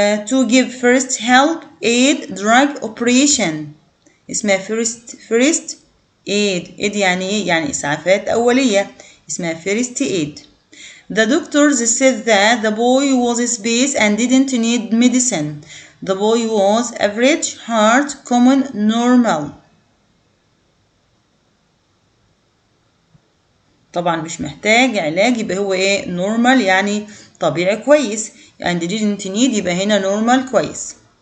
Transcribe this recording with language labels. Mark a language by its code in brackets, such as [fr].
[en] To give first help, aid, drug operation. [ar] اسمها first aid. aid يعني ايه؟ يعني إسعافات أولية. اسمها [en] first aid. The doctors said that the boy was space and didn't need medicine. The boy was average, heart, common, normal. [ar] طبعا مش محتاج علاج يبقى هو ايه normal يعني طبيعي كويس. and didn't need يبقى هنا normal كويس.